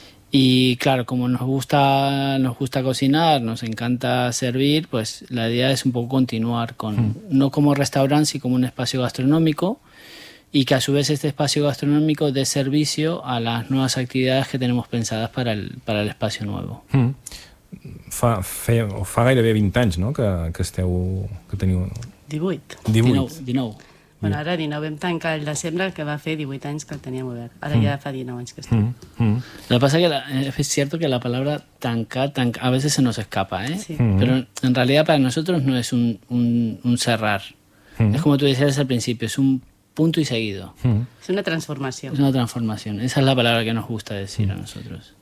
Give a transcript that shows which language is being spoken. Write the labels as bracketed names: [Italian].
[Spanish] Y claro, como nos gusta cocinar, nos encanta servir, pues la idea es un poco continuar con, no como restaurante, sino como un espacio gastronómico, y que a su vez este espacio gastronómico dé servicio a las nuevas actividades que tenemos pensadas para el espacio nuevo. [Catalan] Fa gairebé 20 anys, no?, que esteu... que teniu... 18. 18. 19. Bueno, ara 19 vam tancar el desembre, que va fer 18 anys que el teníem obert. Ara ja fa 19 anys que estem. [Spanish] Lo que pasa es que es cierto que la palabra tancar, a veces se nos escapa, ¿eh? Sí. Pero en realidad para nosotros no es un cerrar. Es como tú decías al principio, es un punto y seguido. Es una transformación. Es una transformación. Esa es la palabra que nos gusta decir a nosotros.